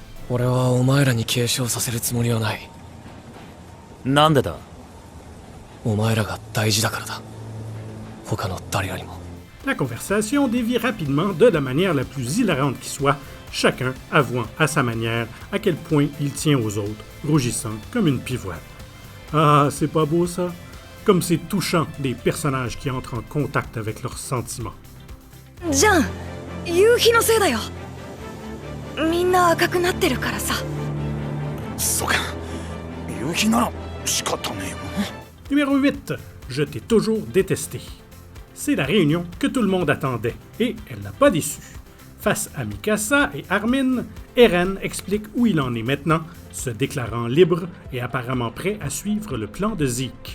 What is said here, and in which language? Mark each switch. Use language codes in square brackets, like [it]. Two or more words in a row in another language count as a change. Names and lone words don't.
[fr] La conversation dévie rapidement de la manière la plus hilarante qui soit, chacun avouant à sa manière à quel point il tient aux autres, rougissant comme une pivoine. Ah, c'est pas beau ça? Comme c'est touchant des personnages qui entrent en contact avec leurs sentiments. [ja] じゃん、夕日のせいだよ。みんな赤くなってるからさ。そうか、夕日なら仕方ねえよ。 [fr] Numéro 8. Je t'ai toujours détesté. C'est la réunion que tout le monde attendait, et elle n'a pas déçu. Face à Mikasa et Armin, Eren explique où il en est maintenant, se déclarant libre et apparemment prêt à suivre le plan de Zeke.